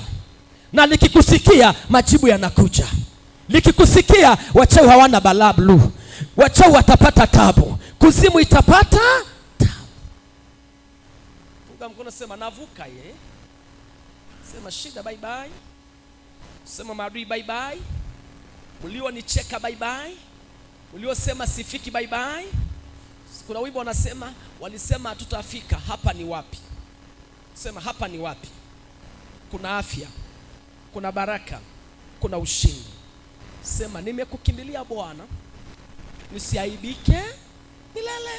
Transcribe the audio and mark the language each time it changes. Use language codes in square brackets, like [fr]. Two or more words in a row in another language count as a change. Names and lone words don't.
[sw] Na likikusikia, majibu yanakuja. Likikusikia, wachawi hawana balablu. Wachawi watapata tabu. Kuzimu itapata tabu. Funga mkono, sema navuka ye. Sema shida [en] bye bye. [sw] Sema maadui [en] bye bye. [sw] Mlionicheka [en] bye bye. [sw] Mliosema sifiki [en] bye bye. [sw] Kuna wimbo wanasema, walisema hatutafika, hapa ni wapi? Sema hapa ni wapi? Kuna afya, kuna baraka, kuna ushindi. Sema nimekukimbilia Bwana, nisiaibike milele.